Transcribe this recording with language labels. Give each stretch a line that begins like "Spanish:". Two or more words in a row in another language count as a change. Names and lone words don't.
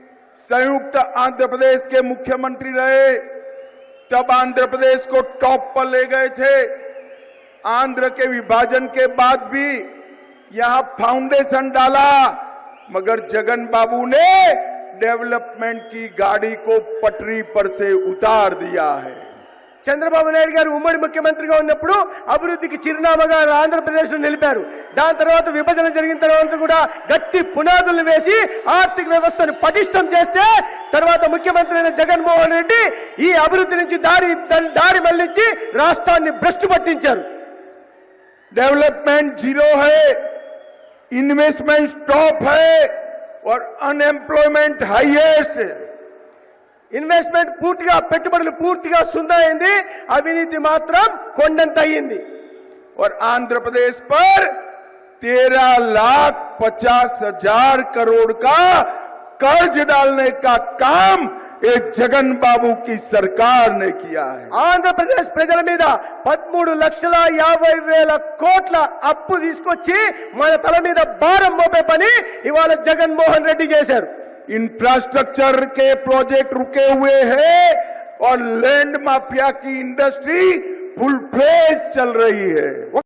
Hindi: संयुक्त आंध्र प्रदेश के मुख्यमंत्री रहे, तब आंध्र प्रदेश को टॉप पर ले गए थे। आंध्र के विभाजन के बाद भी यहां फाउंडेशन डाला, मगर जगन बाबू ने डेवलपमेंट की गाड़ी को पटरी पर से उतार दिया है।
Telugu: చంద్రబాబు నాయుడు గారు ఉమ్మడి ముఖ్యమంత్రిగా ఉన్నప్పుడు అభివృద్ధికి చిరునామాగా ఆంధ్రప్రదేశ్ లో నిలిపారు. దాని తర్వాత విభజన జరిగిన తర్వాత కూడా గట్టి పునాదులు వేసి ఆర్థిక వ్యవస్థను పటిష్టం చేస్తే తర్వాత ముఖ్యమంత్రి అయిన జగన్మోహన్ రెడ్డి ఈ అభివృద్ధి నుంచి దారి మళ్లించి రాష్ట్రాన్ని భ్రష్టు పట్టించారు.
Hindi: डेवलपमेंट जीरो है, इन्वेस्टमेंट टॉप है और अनएम्प्लॉयमेंट हाईएस्ट है।
Telugu: ఇన్వెస్ట్మెంట్ పూర్తిగా పెట్టుబడులు పూర్తిగా సున్నా అయింది, అవినీతి మాత్రం కొండంత అయ్యింది.
Hindi: और आंध्र प्रदेश पर 13,50,000 करोड़ का कर्ज डालने का काम एक जगन बाबू की सरकार ने किया है।
Telugu: ఆంధ్రప్రదేశ్ ప్రజల మీద 13,50,000 కోట్ల అప్పు తీసుకొచ్చి మన తల మీద భారం మోపే పని ఇవాళ జగన్మోహన్ రెడ్డి చేశారు.
Hindi: इंफ्रास्ट्रक्चर के प्रोजेक्ट रुके हुए हैं और
English: land mafia
Hindi: की इंडस्ट्री
English: full fledge
Hindi: चल रही है।